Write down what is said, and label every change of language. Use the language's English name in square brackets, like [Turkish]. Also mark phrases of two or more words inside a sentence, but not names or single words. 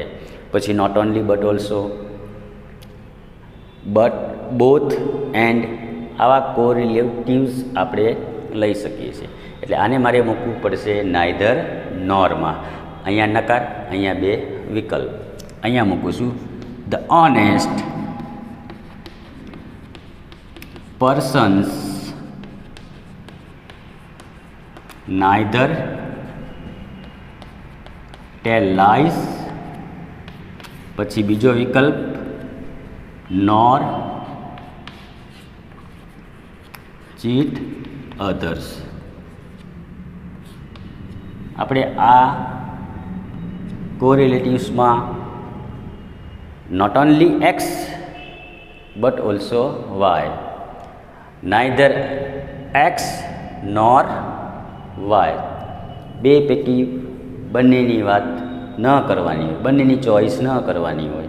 [Gujarati] પછી [English] not only but also, but, both, and [Gujarati] આવા કોરિલેટિવ્સ આપણે લઈ શકીએ છીએ. એટલે આને મારે મૂકવું પડશે [English] neither nor. [Gujarati] અહીંયા નકાર, અહીંયા 2 વિકલ્પ. અહીંયા મૂકું છું [English] the honest persons neither tell lies, [Gujarati] પછી બીજો વિકલ્પ [English] nor cheat others. [Gujarati] આપણે આ કોરિલેટિવ્સમાં [English] not only x but also y, neither x nor y, [Gujarati] 2 પૈકી બંનેની વાત ન કરવાની હોય, બંનેની ચોઈસ ન કરવાની હોય.